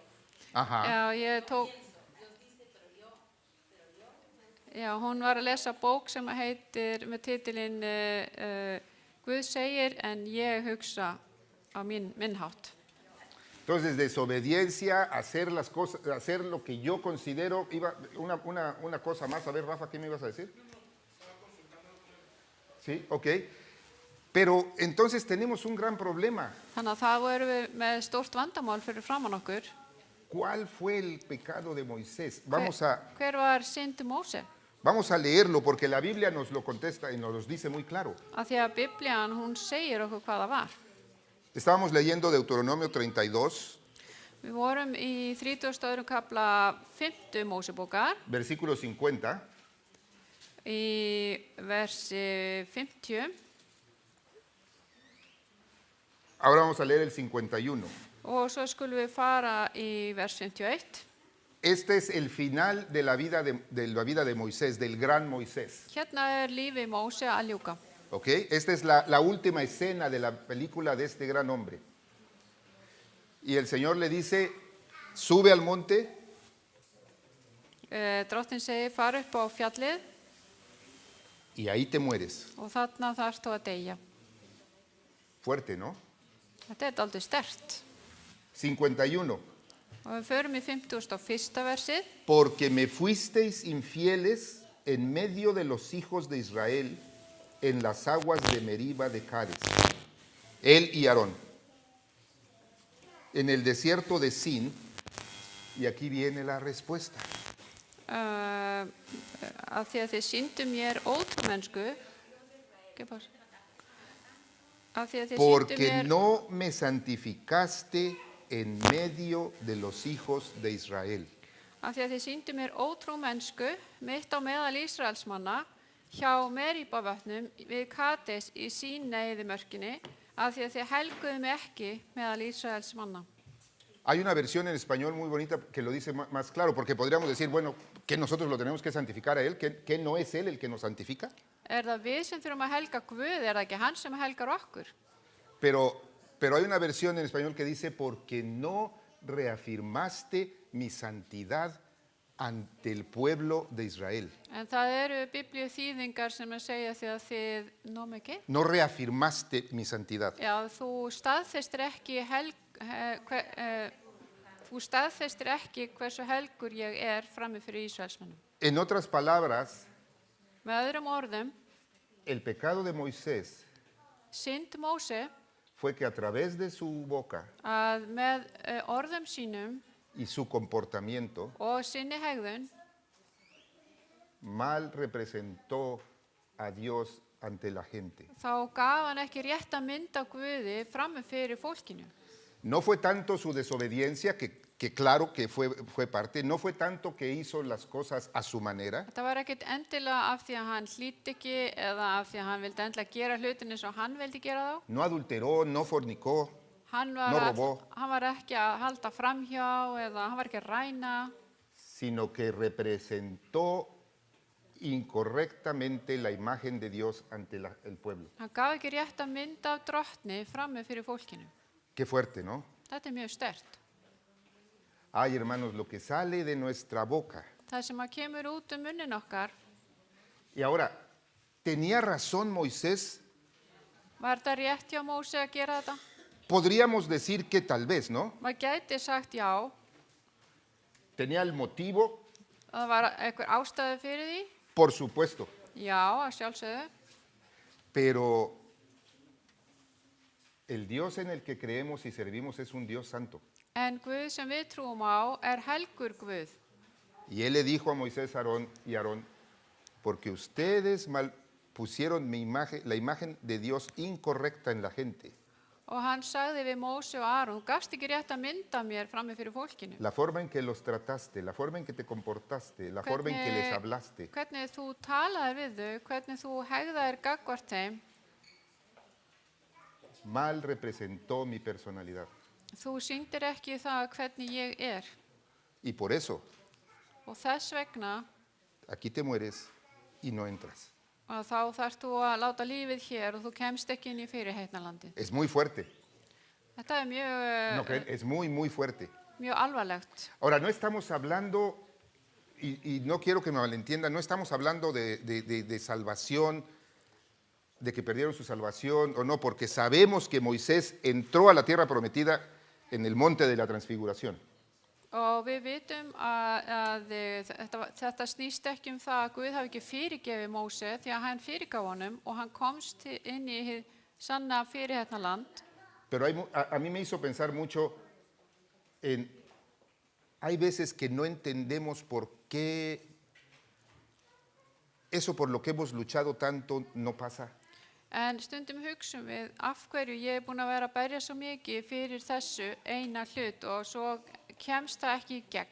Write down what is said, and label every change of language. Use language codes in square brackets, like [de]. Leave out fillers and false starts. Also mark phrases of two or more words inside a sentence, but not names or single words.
[is] Ajá. Já, ég tók... Já, hún var að lesa bók sem heitir með titilinn Guð segir en ég hugsa á minn hátt. [es] Entonces, desobediencia, hacer las cosas, hacer lo que yo considero, una cosa más. A ver, Rafa, ¿qué me ibas a decir? Sí, ok. Pero entonces tenemos un gran problema. [is] Þannig að það erum við með stórt vandamál fyrir framan okkur. [es] ¿Cuál fue el pecado de Moisés? [is] Hver var synd Móse? [es] Vamos a leerlo porque la Biblia nos lo contesta y nos lo dice muy claro. [is] Af því að Biblían, hún segir okkur hvað það var. [es] Estábamos leyendo Deuteronomio 32, [is] Við vorum í 32. kafla 5. Mósebókar, [es] versículo 50. [is] í versi 50, [es] Ahora vamos a leer el 51. [is] og svo skulum við fara í vers 51. [es] Este es el final de la vida de Moisés, del gran Moisés. [is] Hérna lífi Móse að ljúka. [es] ¿Ok? Esta es la última escena de la película de este gran hombre. Y el Señor le dice, sube al monte [is] Drottinn segir, fara upp á fjallið [es] y ahí te mueres. [is] og þarna þarft þú að deyja. [es] Fuerte, ¿no? [is] Þetta dálítið sterkt. 51. Og við förum í 51. versið. [es] Porque me fuisteis infieles en medio de los hijos de Israel en las aguas de Meriba de Cades, él y Aarón, en el desierto de Sin, y aquí viene la respuesta. [is] Af því að þið sýndu mér ótrúmennsku. Af því að þið sýndu [es] Porque [is] mér [es] no me santificaste en medio de los hijos de Israel. [is] Af því að þið sýndu mér ótrúmennsku mitt á meðal Ísraelsmanna hjá Meríbavötnum við Kades í Sín-eyðimörkinni, af því að þið helguðu mig ekki meðal Ísraelsmanna. [es] Hay una versión en español muy bonita que lo dice más claro, porque podríamos decir, bueno, que nosotros lo tenemos que santificar a él, que no es él el que nos santifica. [is] Það við sem þurfum að helga Guð, það ekki hann sem helgar okkur? [es] Pero hay una versión en español que dice, porque no reafirmaste mi santidad ante el pueblo de Israel. [is] En það eru biblíuþýðingar sem að segja því að þið, [es] No reafirmaste mi santidad. [is] Já, þú staðfestir ekki hversu helgur ég frammi fyrir Ísraelsmönnum. [es] En otras palabras, [is] Með öðrum orðum, [es] el pecado de Moisés [is] synd Móse [es] fue que a través de su boca [is] að með orðum sínum [es] y su comportamiento [is] og sinni hegðun [es] mal representó a Dios ante la gente. [is] þá gaf hann ekki rétta mynd af Guði frammi fyrir fólkinu. [es] No fue tanto su desobediencia, que claro que fue parte, no fue tanto que hizo las cosas a su manera. [is] Þetta var ekkert endilega af því að hann hlýddi ekki eða af því að hann vildi endilega gera hlutin eins og hann vildi gera þá. [es] No adulteró, no fornicó, [is] Hann [es] no robó, [is] var ekki að halda framhjá eða hann var ekki að ræna, [es] sino que representó incorrectamente la imagen de Dios ante el pueblo. [is] Hann gaf ekki rétta mynd af drottni frammi fyrir fólkinu. [es] Qué fuerte, ¿no? [is] Þetta mjög sterkt. [es] Ay, hermanos, lo que sale de nuestra boca. [is] Það sem að kemur út munnin okkar, [es] Y ahora, ¿tenía razón Moisés? [is] var þetta rétt hjá Móse að gera þetta? [es] Podríamos decir que tal vez, ¿no? [is] Maður gæti sagt já, [es] ¿Tenía el motivo? [is] að það var einhver ástæðu fyrir því. [es] Por supuesto. [is] Já, að sjálfsögðu. [es] Pero el Dios en el que creemos y servimos es un Dios santo. [is] En Guð sem við trúum á helgur Guð. [es] Y él le dijo a Moisés y Aarón, porque ustedes pusieron la imagen de Dios incorrecta en la gente. [is] Og hann sagði við Móse og Aron, þú gafst ekki rétt að mynda mér frammi fyrir fólkinu. [es] La forma en que los trataste, la forma en que te comportaste, la forma en que les hablaste, [is] Hvernig þú talaðir við þau, hvernig þú hegðaðir gagnvart þeim, [es] mal representó mi personalidad. [is] þú sýndir ekki það hvernig ég er. [es] Y por eso, [is] Og þess vegna, [es] aquí te mueres y no entras. [is] að þá þarft þú að láta lífið hér og þú kemst ekki inn í fyrirheitnarlandið. [es] Es muy fuerte. [is] Þetta er [es] ¿No creen? Es muy, muy fuerte. [is] mjög alvarlegt. [es] Ahora, no estamos hablando, y no quiero que me malentiendan, no estamos hablando de salvación, de que perdieron su salvación o no, porque sabemos que Moisés entró a la tierra prometida en el monte de la transfiguración. [is] Og við vitum að þetta snýst ekki það að Guð hafi ekki fyrirgefið Móse því að hann fyrirgaf honum og hann komst inn í hið sanna fyrirheitnarland. [es] Pero a mí me hizo pensar mucho en, hay veces que no entendemos por qué eso por lo que hemos luchado tanto no pasa. [is] En stundum hugsum við af hverju ég er búin að vera að berja svo mikið fyrir þessu eina hlut og svo kemst það ekki í gegn.